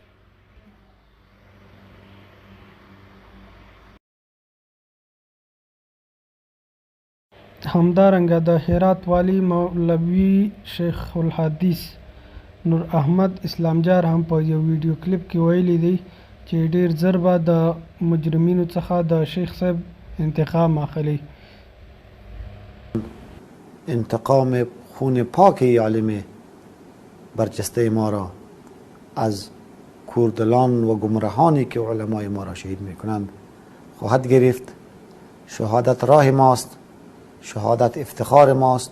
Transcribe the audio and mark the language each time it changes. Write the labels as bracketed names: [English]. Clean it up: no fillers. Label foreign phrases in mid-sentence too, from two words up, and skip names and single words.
[Pashto] همدارنګه د هرات والی مولوي شیخ الحدیث نور احمد اسلامجار هم په یو ویډیو کلیپ کې ویلي دی چې ډیر ژر به د مجرمینو څخه د شیخ صاحب انتقام اخلي. [Persian] انتقام خون پاک عالم برجسته ما را از کوردلان و گمراهانی که علمای ما را شهید میکنند خواهد گرفت. شهادت راه ماست، شهادت افتخار ماست.